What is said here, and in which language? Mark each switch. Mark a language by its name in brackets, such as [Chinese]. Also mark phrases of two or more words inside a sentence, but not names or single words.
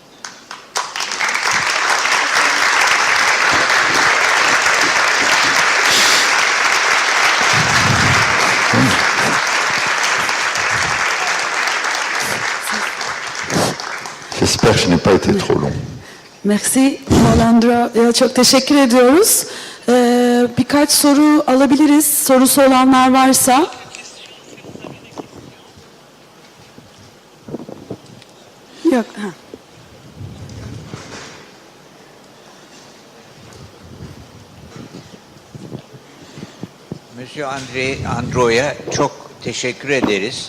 [French] J'espère que je n'ai pas été trop long. Merci. [Turkish] Molandra, çok teşekkür ediyoruz. Birkaç soru alabiliriz. Sorusu olanlar varsa. Yok. Ha. Monsieur Andro'ya çok teşekkür ederiz.